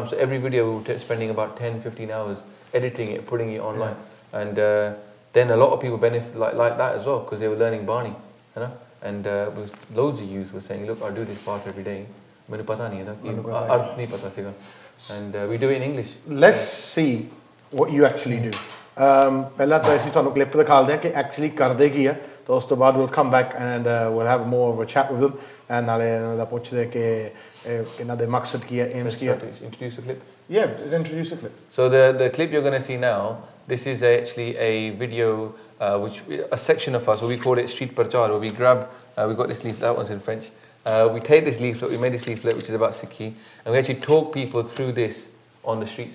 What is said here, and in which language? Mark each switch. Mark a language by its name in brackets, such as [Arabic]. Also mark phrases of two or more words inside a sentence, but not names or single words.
[English] So every video we were spending about 10-15 hours editing it, putting it online. And then a lot of people benefit like that as well, because they were learning Bani, you know. And loads of youth were saying, look, I do this part every day. And we do it in English. Let's see what you actually do. [Punjabi] ਪਹਿਲਾਂ ਤਾਂ ਅਸੀਂ ਤੁਹਾਨੂੰ ਕਲਿੱਪ ਦਿਖਾਉਂਦੇ ਹਾਂ ਕਿ ਐਕਚੁਅਲੀ ਕਰਦੇ ਕੀ ਆ, ਤਾਂ ਉਸ ਤੋਂ ਬਾਅਦ [English] we'll come back and we'll have more of a chat with them [Punjabi] and ਨਾਲੇ ਇਹਨਾਂ ਦਾ ਪੁੱਛਦੇ ਕਿ ਇਹਨਾਂ ਦੇ ਮਕਸਦ ਕੀ ਹੈ, aims ਕੀ ਹੈ. [English] Introduce the clip? Yeah, introduce the clip. So the clip you're going to see now, this is actually a video a section of us, where we call it Street Parchar, where we grab, we got this leaflet, that one's in French. We take this leaflet, we made this leaflet which is about Sikhi, and we actually talk people through this on the streets.